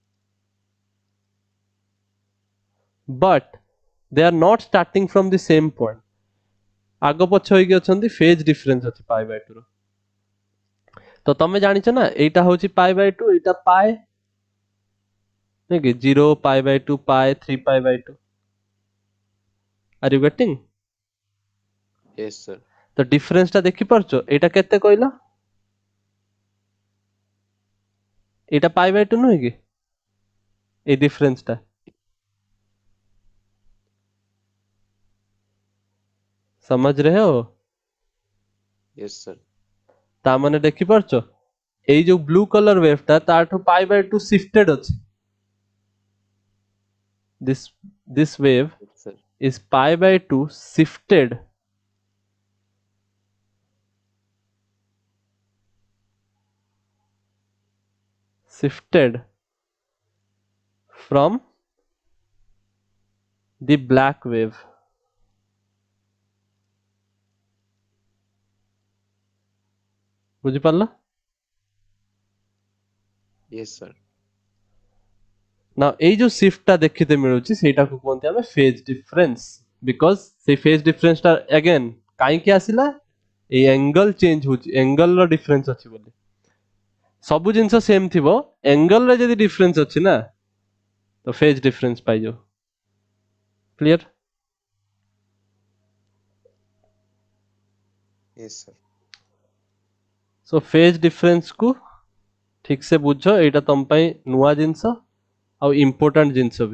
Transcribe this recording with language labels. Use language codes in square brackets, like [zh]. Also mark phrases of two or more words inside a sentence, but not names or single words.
[en] but they are not starting from the same point [or] ଆଗ ପଛ ହେଇକି ଅଛନ୍ତି [en] phase difference [or] ଅଛି [en] pi by 2 [or] ର ତ ତମେ ଜାଣିଛ ନା ଏଇଟା ହଉଛି [en] pi by 2 [or] ଏଇଟା ପାଏ ନାଇଁ କି 0 [en] pi by 2 pi 3 pi by 2 are you getting yes sir, [or] ତ ଡିଫରେନ୍ସ ଟା ଦେଖି ପାରୁଛ ଏଇଟା କେତେ କହିଲ ଏଇଟା [en] pi by 2 [or] ନୁହେଁ କି [bn] এই ডিফারেন্সটা [hi] समझ रहे हो [en] yes sir, [or] ତା ମାନେ ଦେଖି ପାରୁଛ ଏଇ ଯୋଉ [en] blue colour wave [or] ଟା ତାଠୁ [en] pi by 2 shifted [or] ଅଛି [en] this wave yes sir, is pi by 2 shifted from the black wave ବୁଝିପାରିଲ yes sir, [or] ନା ଏଇ ଯୋଉ ଶିଫ୍ଟ ଟା ଦେଖିତେ ମିଳୁଛି ସେଇଟାକୁ କୁହନ୍ତି ଆମେ [en] phase difference because [or] ସେଇ [en] phase difference [or] ଟା अगेन କାହିଁକି ଆସିଲା ଏଇ [en] angle change [or] ହଉଛି ଏଙ୍ଗଲ ର ଡିଫରେନ୍ସ ଅଛି ବୋଲି ସବୁ ଜିନିଷ ସେମ ଥିବ ଏଙ୍ଗଲ ରେ ଯଦି ଡିଫରେନ୍ସ ଅଛି ନା ତ [en] phase difference [or] ପାଇଯାଉ କ୍ଲିयर [en] yes sir, [hi] सो [en] phase difference [hi] को ठीक से [or] ବୁଝ ଏଟା ତୁମ ନୂଆ ଜିନିଷ ଆଉ ଇମ୍ପୋର୍ଟାଣ୍ଟ ଜିନିଷ ଭି